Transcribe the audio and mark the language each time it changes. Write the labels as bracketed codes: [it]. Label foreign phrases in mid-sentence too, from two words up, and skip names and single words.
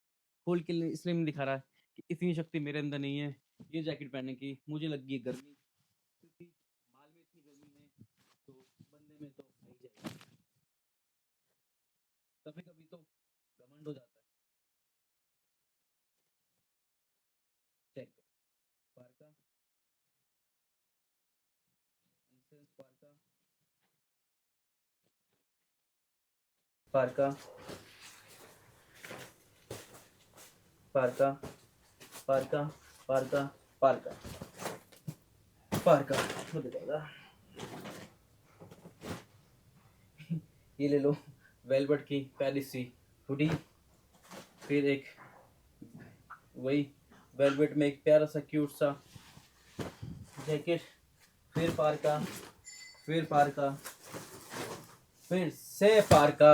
[hi] खोल के इसलिए नहीं दिखा रहा है कि इतनी शक्ति मेरे अंदर नहीं है ये जैकेट पहनने की। मुझे लगी है गर्मी, क्योंकि माल में इतनी गर्मी है तो बंदे में तो आ ही जाएगी। कभी कभी तो घमंड हो जाता है। चेक, पार्का, इंसेंस पार्का, पार्का, पार्का, पार्का, पार्का, पार्का, पार्का हो जाएगा। ये ले लो, वेलवेट की पेरिस सी हुडी, फिर एक वही वेलवेट में एक प्यारा सा क्यूट सा जैकेट, फिर पार्का, फिर पार्का, फिर से पार्का।